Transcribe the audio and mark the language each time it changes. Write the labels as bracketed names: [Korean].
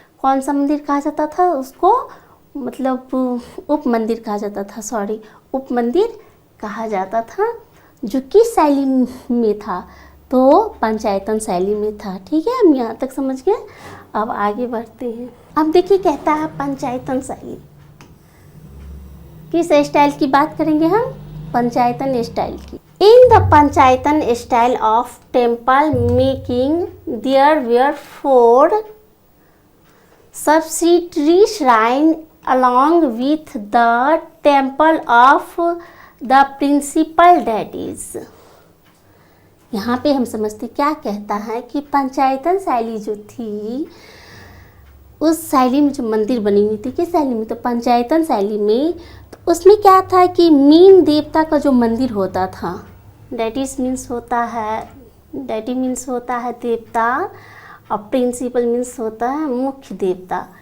[Hindi] कौन सा मंदिर कहा जाता था उसको, मतलब उप मंदिर कहा जाता था, सॉरी, उप मंदिर कहा जाता था, जो किस शैली में था, तो पंचायतन शैली में था। ठीक है, हम यहाँ तक समझ गए। अब आगे बढ़ते हैं। अब देखिए, कहता है पंचायतन शैली, किस स्टाइल की बात करेंगे हम, पंचायतन स्टाइल की। [English] In the panchayatana style of temple making there were 4 subsidiary shrine along with the temple of the principal deities। [Hindi] यहाँ पे हम समझते क्या कहता है कि पंचायतन शैली जो थी, उस शैली में जो मंदिर बनी हुई थी, किस शैली में, तो पंचायतन शैली में, तो उसमें क्या था कि मेन देवता का जो मंदिर होता था, डेटीज मीन्स होता है, डेटी मीन्स होता है देवता, और प्रिंसिपल मीन्स होता है मुख्य देवता।